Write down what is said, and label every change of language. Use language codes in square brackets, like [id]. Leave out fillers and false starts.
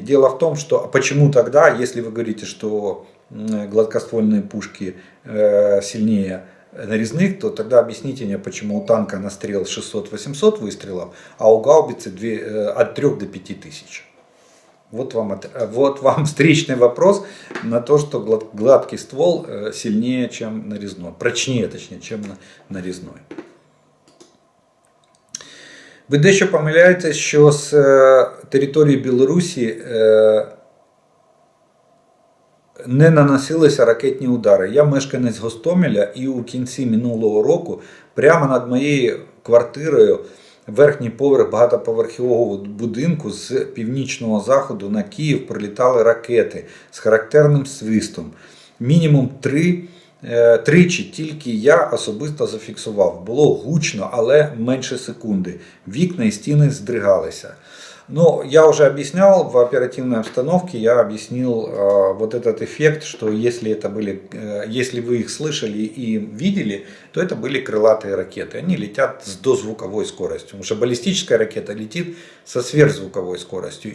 [ru] Дело в том, что почему тогда, если вы говорите, что гладкоствольные пушки сильнее нарезных, то тогда объясните мне, почему у танка настрел 600-800 выстрелов, а у гаубицы от 3 до 5000. Вот вам встречный вопрос на то, что гладкий ствол сильнее, чем нарезной. Прочнее, точнее, чем нарезной. [uk] Ви дещо помиляєтесь, що з території Білорусі не наносилися ракетні удари. Я мешканець Гостомеля, і у кінці минулого року прямо над моєю квартирою верхній поверх багатоповерхового будинку з північного заходу на Київ прилітали ракети з характерним свистом. Мінімум тричі тільки я особисто зафіксував. Було гучно, але менше секунди. Вікна і стіни здригалися. [ru] Ну, я уже объяснял в оперативной обстановке, я объяснил вот этот эффект, что если вы их слышали и видели, то это были крылатые ракеты. Они летят с дозвуковой скоростью, потому что баллистическая ракета летит со сверхзвуковой скоростью.